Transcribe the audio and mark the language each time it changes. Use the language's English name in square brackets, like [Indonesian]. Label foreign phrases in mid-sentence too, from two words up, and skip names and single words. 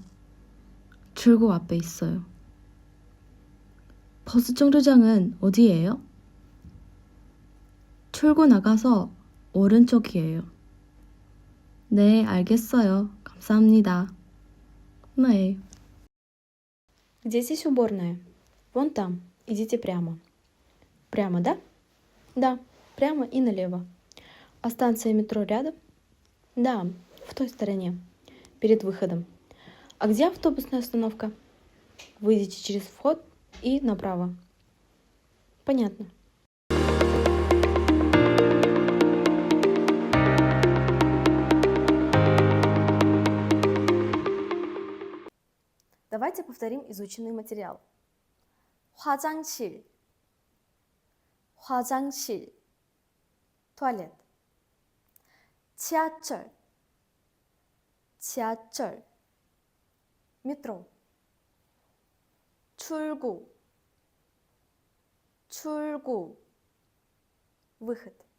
[Korean] 출구 앞에 있어요. 버스 정류장은 어디예요? 출구 나가서 오른쪽이에요. 네, 알겠어요. 감사합니다. 네. [Russian] Где здесь уборная? Вон там. Идите прямо. Прямо, да? Да, прямо и налево. А станция метро рядом? Да, в той стороне, перед выходом. А где автобусная остановка? Выйдите через вход и направо. Понятно. Давайте повторим изученный материал. [Korean] 화장실, 화장실, [Russian] туалет. [Korean] 지하철, 지하철, [Russian] метро. [Korean] 출구, 출구, 출구, [Russian] выход.